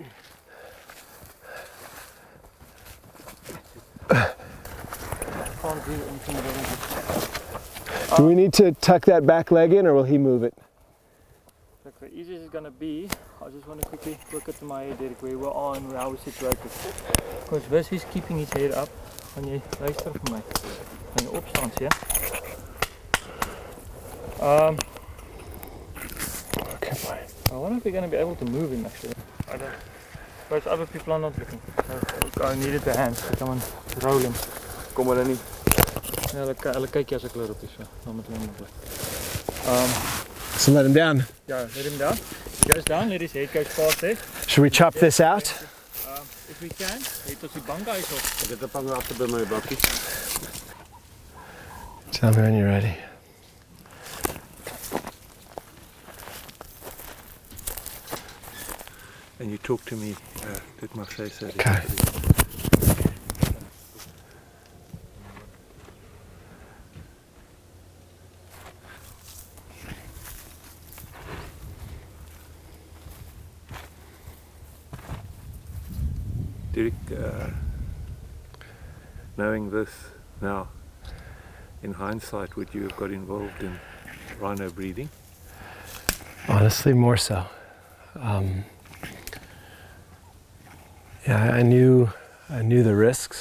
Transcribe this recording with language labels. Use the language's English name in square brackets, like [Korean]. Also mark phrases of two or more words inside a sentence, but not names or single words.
[English] Can't do anything about it. Do we need to tuck that back leg in, or will he move it? Look, the easiest is going to be, I just want to quickly look at my head, Derek, where we are and how we're situated. Because this is keeping his head up. [Afrikaans] Gaan jy luister vir my? Gaan jy opstaan, ja? [English] Okay, fine. I wonder if we're going to be able to move him actually. I don't. But other people are not looking. So I needed the hands to come and roll him. [Afrikaans] Kom hulle nie. Ja, hulle kyk as ek loop is so. Dan moet hulle bly. [English] So let him down. Yeah, let him down. He goes down, let his head go past there. Should we chop this out? If we can, [Afrikaans] het ons die banka is op. Ek het 'n pang agter by my bakkie. [English] Tell me when you're ready. And you talk to me, [Afrikaans] dit mag sy sê. [English] Okay. Derek, knowing this now, in hindsight, would you have got involved in rhino breeding? Honestly, more so. Yeah, I knew the risks.